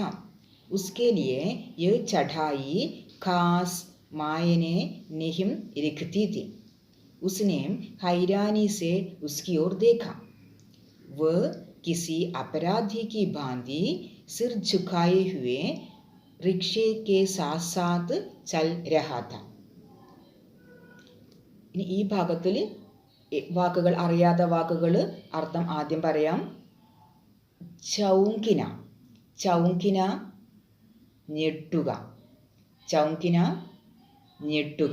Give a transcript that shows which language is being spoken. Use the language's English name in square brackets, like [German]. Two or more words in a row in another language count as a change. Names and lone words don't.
[Hindi] उसके लिए यह चढ़ाई खास मायने नहीं रखती थी। उसने हैरानी से उसकी ओर देखा। वह किसी अपराधी की भांति सिर झुकाए हुए रिक्शे के साथ साथ चल रहा था. [Malayalam] ഇനി ഈ ഭാഗത്തിൽ വാക്കുകൾ, അറിയാത്ത വാക്കുകൾ അർത്ഥം ആദ്യം പറയാം. ചൗങ്കിന, ചൗങ്കിന ഞെട്ടുക, ചൗങ്കിന ഞെട്ടുക.